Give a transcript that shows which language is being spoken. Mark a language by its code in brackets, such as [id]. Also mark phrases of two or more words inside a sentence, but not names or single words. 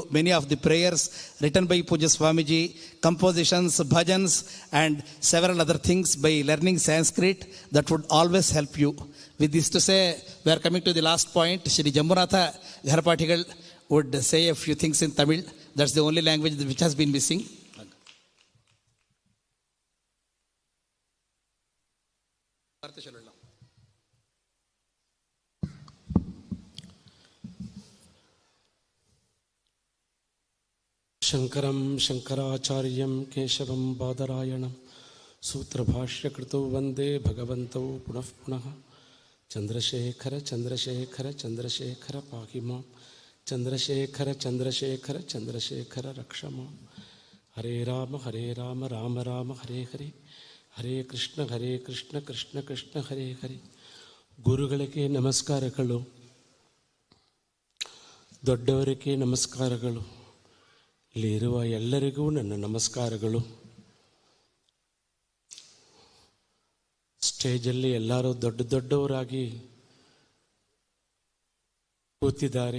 [en] Many of the prayers written by Puja Swamiji, compositions, bhajans, and several other things, by learning Sanskrit, that would always help you. With this to say, we are coming to the last point. Shri Jambunatha Gharapatigal would say a few things in Tamil. That's the only language which has been missing. [sa] शंकरं शंकराचार्यं केशवं बादरायणं सूत्रभाष्यकृतौ वन्दे भगवन्तौ पुनः पुनः चंद्रशेखर चंद्रशेखर चंद्रशेखर पाहि मां चंद्रशेखर चंद्रशेखर चंद्रशेखर रक्ष मां हरे राम राम राम हरे हरे हरे कृष्ण कृष्ण कृष्ण हरे हरे [kn] ಗುರುಗಳಿಗೆ ನಮಸ್ಕಾರಗಳು, ದೊಡ್ಡವರಿಗೆ ನಮಸ್ಕಾರಗಳು, ಇಲ್ಲಿರುವ ಎಲ್ಲರಿಗೂ ನನ್ನ ನಮಸ್ಕಾರಗಳು. ಸ್ಟೇಜಲ್ಲಿ ಎಲ್ಲರೂ ದೊಡ್ಡವರಾಗಿ ಕೂತಿದ್ದಾರೆ.